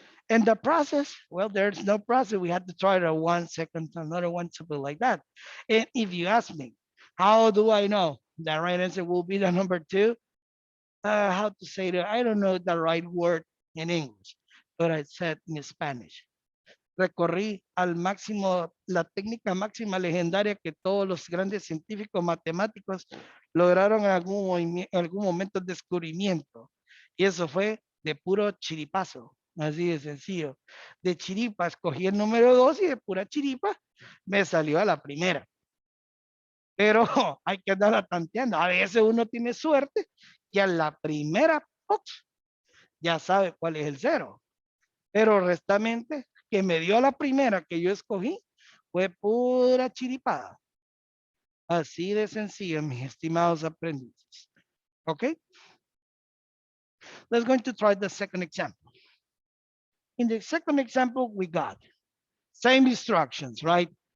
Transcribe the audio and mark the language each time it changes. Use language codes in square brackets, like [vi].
[en] And the process, well, there's no process. We had to try it 1 second, another one, something like that. And if you ask me, how do I know the right answer will be the number 2? How to say that? I don't know the right word in English, but I said in Spanish. [es] Recorrí al máximo la técnica máxima legendaria que todos los grandes científicos matemáticos lograron en algún momento de descubrimiento. Y eso fue de puro chiripazo, así de sencillo. De chiripa escogí el número 2 y de pura chiripa me salió a la primera. Pero hay que andarla tanteando. A veces uno tiene suerte y a la primera, ¡ups!, ya sabe cuál es el cero. Pero restamente, que me dio la primera que yo escogí, fue pura chiripada. Así de sencillo, mis estimados aprendices. [en] Okay? Let's going to try the second example. In the second example, we got same instructions, right?